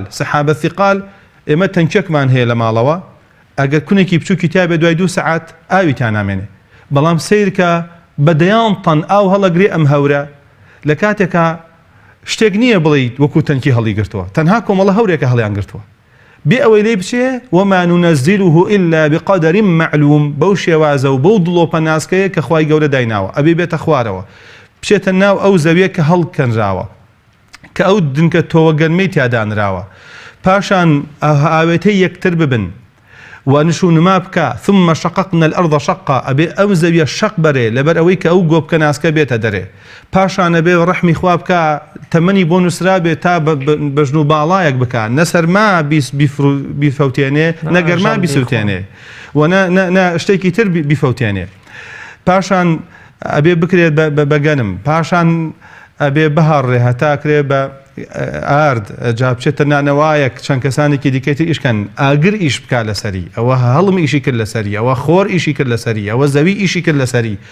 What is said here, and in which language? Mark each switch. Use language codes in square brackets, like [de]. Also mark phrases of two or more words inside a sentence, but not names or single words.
[ar] سەحابە ثیقال [ckb] ئێمە تەنکێکمان هەیە لە ماڵەوە، ئەگەر کونێکی بچووکی تیا بێ دوای 2 سەعات ئاوی تا نامێنێ، بەڵام سیرکە بەدەیان تەن ئاو هەڵەگرێ ئەم هەورە لە کاتێکە شتێک نییە بڵیت وەکو تەنکی هەڵی گرتووە، تەنها کۆمەڵە هەورێکە هەڵیان گرتووە. بێ ئەوەی لێ بچێ [ar] وما ننزله إلا بقدر معلوم، [ckb] بەو شێوازە و بەو دڵۆپە ناسکەیە کە خوای گەورە دایناوە ئەبێ بێتە خوارەوە بچێتە ناو ئەو زەویە کە هەڵکەنراوە کە ئەو دنکە تۆوە گەرمەی تیادانراوە، پاشان ئاوێتەی یەکتر ببن ونشونما بکە [ar] ثم شققنا الأرض شقا، [ckb] ئەبێ ئەو زەویە شەق بەرێ لەبەر ئەوەی کە ئەو گۆبکە ناسکە بێتە دەرێ، پاشان ئەبێ ڕەحمی خوا بکە تەمەنی بۆ نووسرا بێ تا بەژن و باڵایەک بکە، نەسەرما بیفەوتێنێ نەگەرما بیسووتێنێ و نە شتێکی تر بیفەوتێنێ، پاشان ئەبێ بکرێت بەگەنم، پاشان ئەبێ بەهاڕێ هەتاکرێ بە ئارد جا بچێتە نانەوایەک چەند کەسانێکی دیکەیتی ئیشکەن ئاگر ئیش بکا لەسەری، ئەوە هەڵم ئیشی کرد لەسەری، ئەوە خۆر ئیشی کرد لەسەری، ئەوە زەوی ئیشی کرد لەسەری.